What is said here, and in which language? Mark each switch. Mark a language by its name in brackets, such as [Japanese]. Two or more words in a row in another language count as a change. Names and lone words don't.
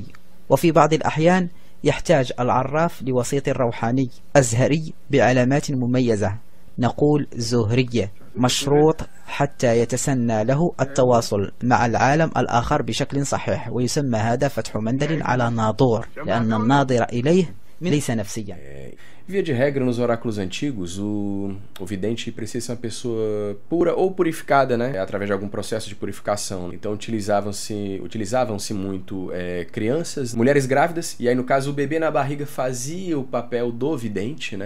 [Arabic] وفي بعض الأحيان يحتاج العراف لوسيط روحاني أزهري بعلامات مميزة، نقول زهرية، مشروط حتى يتسنى له التواصل مع العالم الآخر بشكل صحيح، ويسمى هذا فتح مندل على ناظور، لأن الناظر إليه ليس نفسيا. [Portuguese] Via de regra, nos oráculos antigos, o vidente precisa ser uma pessoa pura ou purificada, né? Através de algum processo de purificação. Então utilizavam-se muito crianças, mulheres grávidas, e aí no caso o bebê na barriga fazia o papel do vidente, né?